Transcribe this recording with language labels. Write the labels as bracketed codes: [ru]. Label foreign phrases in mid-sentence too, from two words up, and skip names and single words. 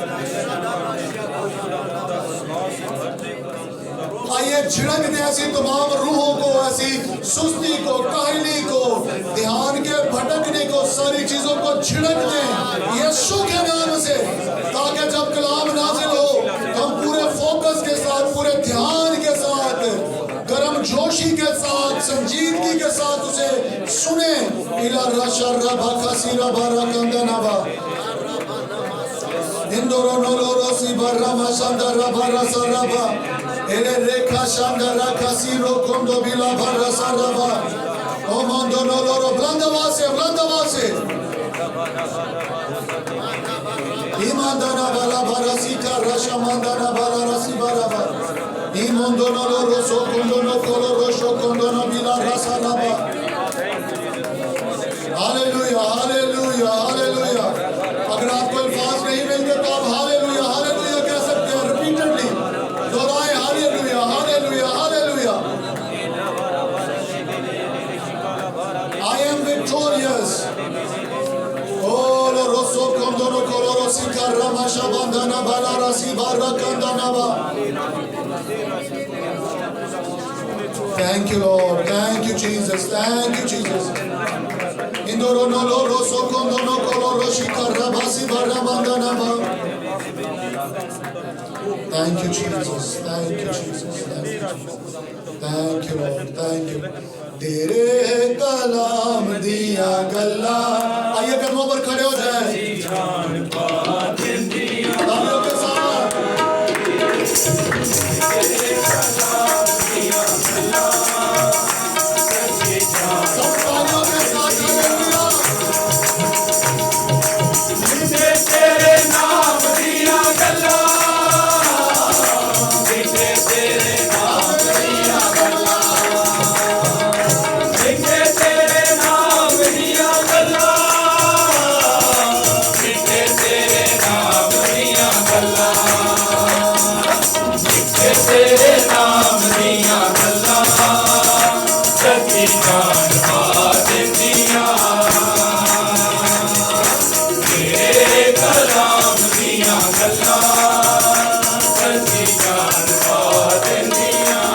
[hi] आइए झिड़क दें ऐसी तमाम रूहों को, ऐसी सुस्ती को, काहली को, ध्यान के भटकने को, सारी चीजों को झिड़क दें यीशु के नाम से, ताकि जब कलाम नाजिल हो तो हम पूरे फोकस के साथ, पूरे ध्यान के साथ, गर्म जोशी के साथ, संजीदगी के साथ उसे सुने। इला रशा रबा खसीरा बारा कंदनाबा इंदोरो नोलोरो सी बारा मशंदा रबा रसा रबा एले रेखा शांडरा खसीरो कोंदो बिला बारा सरबा ओ मंदो नोलोरो। बुलंद आवाज से, बुलंद आवाज से। ईमानदाना बाला बारा सीता रशा मंदाना बाला रसी बाराबा ईमोंदो नोलोरो सो कोंदो नो कोलोरो शो कोंदो नो बिला रसा रबा। हालेलुया, हालेलुया, हालेलुया। अगर आपको अल्फाज नहीं मिलते तो आप हालेलुया, हालेलुया कह सकते हैं रिपीटेडली, दोहराएं हालेलुया, हालेलुया, हालेलुया। [en] I am victorious. Oh, lo rosso condono coloro si carrama shabandana balara si barra kandanaba. Thank you, Lord. Thank you, Jesus. Thank you, Jesus. Indoro no lo rosso condono coloro si carrama si barra mandanaba. Thank you, Jesus. Thank you, Jesus. Thank you. thank you Lord, thank you. [pa] ਤੇਰੇ ਕਲਾਮ ਦਿਆ ਗੱਲਾਂ, [hi] आइए कदमों पर खड़े हो जाए तालियों के साथ। सब तालियों के साथ हालेलुया। [pa] ਤੇਰੇ ਨਾਮ ਦਿਆ ਗੱਲਾਂ, ਤੇਰੇ ਨਾਮ ਦਿਆ ਗੱਲਾਂ, ਤੇਰੇ ਨਾਮ ਦਿਆ ਗੱਲਾਂ, ਤੇਰੇ ਨਾਮ ਦਿਆ ਗੱਲਾਂ, ਤੇਰੇ ਨਾਮ ਦਿਆ ਗੱਲਾਂ, ਸੱਚੀ ਜਾਨ ਪਾ ਦਿਆ, ਤੇਰੇ ਕਲਾਮ ਦਿਆ ਗੱਲਾਂ, ਸੱਚੀ ਜਾਨ ਪਾ ਦਿਆ,